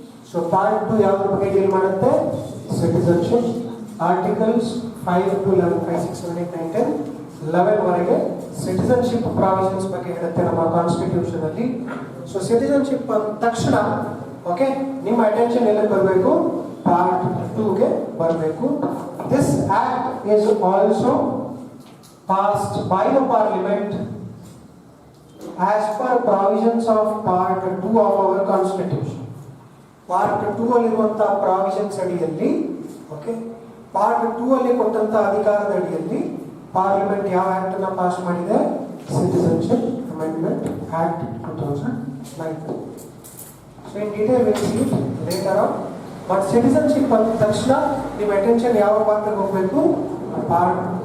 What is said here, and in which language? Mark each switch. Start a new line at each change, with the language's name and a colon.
Kannada: So part 2 ಯಾವ್ದ್ರ ಬಗ್ಗೆ deal ಮಾಡುತ್ತೆ? ಸಿಟಿಸನ್ಶಿಪ್. Articles 5 to 11, 5, 6, 7, 8, 9, 10. 11 ವರೆಗೆ ಸಿಟಿಸನ್ಶಿಪ್ ಪ್ರಾವಿಷನ್ಸ್ ಬಗ್ಗೆ ಹೇಳುತ್ತೆ ನಮ್ಮ ಕಾನ್ಸ್ಟಿಟ್ಯೂಷನ್ ಅಲ್ಲಿ. ಸೊ ಸಿಟಿಸನ್ಶಿಪ್ ಅಂದ ತಕ್ಷಣ ಓಕೆ ನಿಮ್ಮ ಅಟೆನ್ಷನ್ ಎಲ್ಲಿ ಬರಬೇಕು, ಪಾರ್ಟ್ 2ಗೆ ಬರಬೇಕು.
English: This act is also passed by the parliament as per provisions of part 2 of our constitution.
Kannada: part 2 ಅಲ್ಲಿರುವಂತಹ ಪ್ರಾವಿಷನ್ಸ್ ಅಡಿಯಲ್ಲಿ ಓಕೆ ಪಾರ್ಟ್ 2 ಅಲ್ಲಿ ಕೊಟ್ಟಂತ ಅಧಿಕಾರದ ಅಡಿಯಲ್ಲಿ ಪಾರ್ಲಿಮೆಂಟ್ ಯಾವ ಆಕ್ಟ್ ಅನ್ನು ಪಾಸ್ ಮಾಡಿದೆ, citizenship amendment act 2009. So
English: In detail will see it later on.
Kannada: But citizenship ಅಂದ ತಕ್ಷಣ ನಿಮ್ಮ ಅಟೆನ್ಷನ್ ಯಾವ ಪಾರ್ಟ್ಗೆ ಹೋಗಬೇಕು, ಪಾರ್ಟ್.